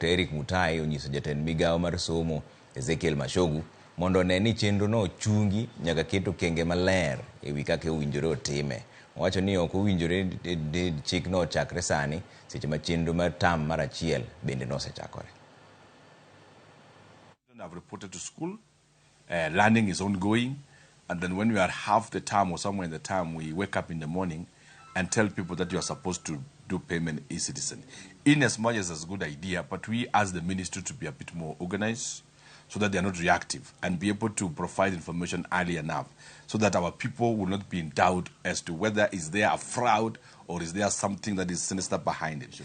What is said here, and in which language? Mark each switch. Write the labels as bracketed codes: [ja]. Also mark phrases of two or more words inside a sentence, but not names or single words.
[luo] Eric Mutai onyiso jatend migawo mar somo Ezekiel Mashogu mondo ne ni chenro no chungi nyaka keto kenge maler e wi kaka owinjore otime. Owacho ni ok owinjore chik no chakre sani seche ma chenro mar tam mar achiel bende nosechakore. [en] I've reported to school, learning is ongoing, and then when we are half the term or somewhere in the term, we wake up in the morning and tell people that you are supposed to do payment eCitizen. In as much as it's a good idea, but we ask the ministry to be a bit more organized so that they are not reactive and be able to provide information early enough so that our people will not be in doubt as to whether is there a fraud or is there something that is sinister behind it.